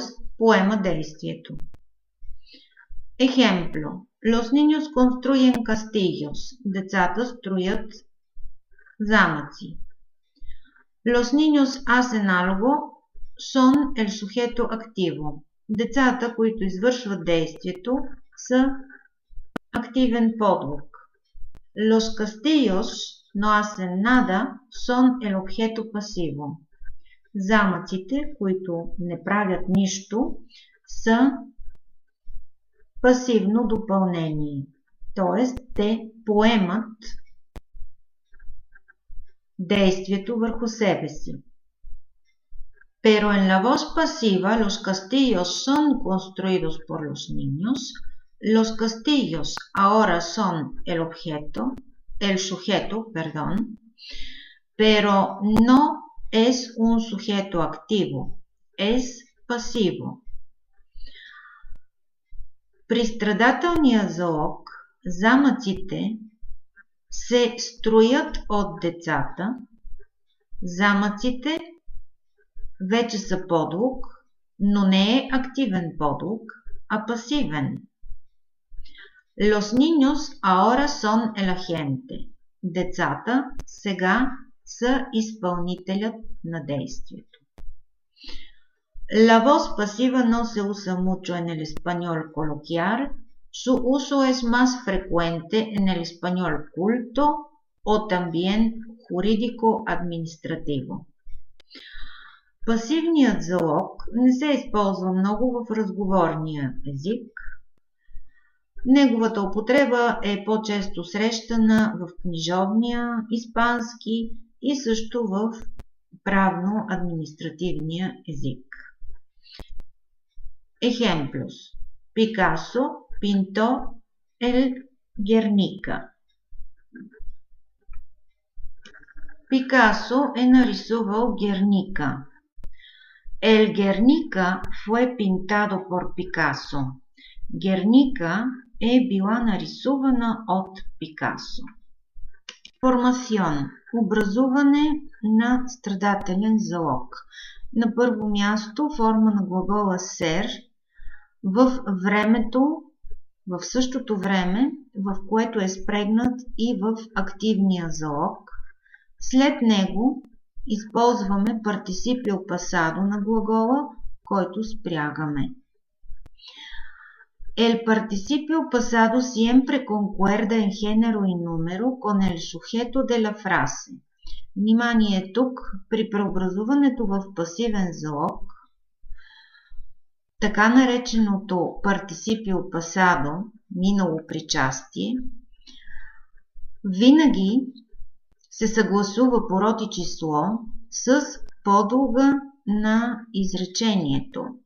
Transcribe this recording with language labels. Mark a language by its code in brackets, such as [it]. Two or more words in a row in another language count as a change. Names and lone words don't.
[bg] поема действието. [es] Ejemplo. Los niños construyen castillos. [bg] Децата строят замъци. [es] Los niños hacen algo son el sujeto activo. [bg] Децата, които извършват действието, са активен подлог. [es] Los castillos no hacen nada son el objeto pasivo. [bg] Замъците, които не правят нищо, са пасивно допълнение, т.е. те поемат действието върху себе си. [es] Pero en la voz pasiva los castillos son construidos por los niños. Los castillos ahora son el sujeto, pero no es un sujeto activo, es pasivo. [bg] При страдателния залог замъците се строят от децата. Замъците вече са подлог, но не е активен подлог, а пасивен. [es] Los niños ahora son el agente. [bg] Децата сега са изпълнителят на действието. [es] La voz pasiva no se usa mucho en el español coloquial. Su uso es más frecuente en el español culto o también jurídico-administrativo. [bg] Пасивният залог не се използва много в разговорния език. Неговата употреба е по-често срещана в книжовния испански и също в правно-административния език. [es] Ejemplos. Picasso pintó el Guernica. [bg] Picasso е нарисувал Guernica. [es] El Guernica fue pintado por Picasso. [bg] Guernica е била нарисувана от Пикасо. [es] Формацион. [bg] Образуване на страдателен залог. На първо място форма на глагола ser в времето, в същото време, в което е спрегнат и в активния залог. След него използваме [es] participio pasado [bg] на глагола, който спрягаме. [es] El participio pasado siempre concuerda en género y número con el sujeto de la frase. [bg] Внимание тук, при преобразуването в пасивен залог, така нареченото [es] participio pasado, [bg] минало причастие, винаги се съгласува по род и число с подлога на изречението.